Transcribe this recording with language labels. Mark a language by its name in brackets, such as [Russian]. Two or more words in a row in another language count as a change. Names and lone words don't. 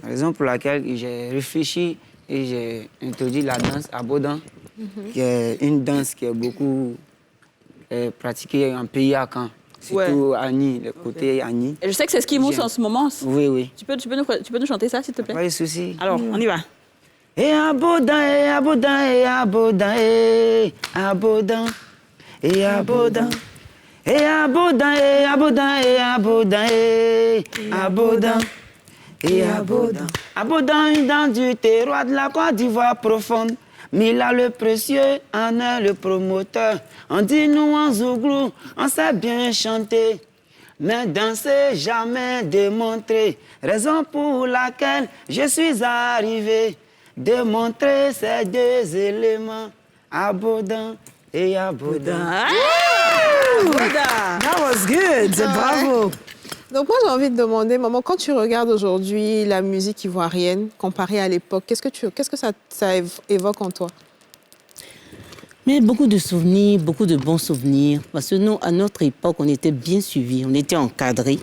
[French] Raison pour laquelle j'ai réfléchi et j'ai introduit la danse Abodan, qui est une danse qui est beaucoup pratiquée en pays à Caen. Surtout Annie, le côté Annie. Et je sais que c'est ce qui mousse en ce moment. Oui. Tu peux nous chanter ça, s'il te plaît? Pas de souci. Alors, on y va. Et Abodan, et Abodan, et Abodan, et Abodan, et Abodan. Et Abodan, et Abodan, et Abodan, et Abodan, et Abodan. Abodan, une danse du terroir de la Côte d'Ivoire profonde. Mila le précieux en est le promoteur. On dit nous en zouglou, on sait bien chanter. Mais danser, jamais démontrer. Raison pour laquelle je suis arrivé. Démontrer ces deux éléments. Abodan et Abodan. [English] That was good, [French] bravo. Donc moi j'ai envie de demander, maman, quand tu regardes aujourd'hui la musique ivoirienne comparée à l'époque, qu'est-ce que ça évoque en toi? Mais beaucoup de souvenirs, beaucoup de bons souvenirs. Parce que nous, à notre époque, on était bien suivis, on était encadrés.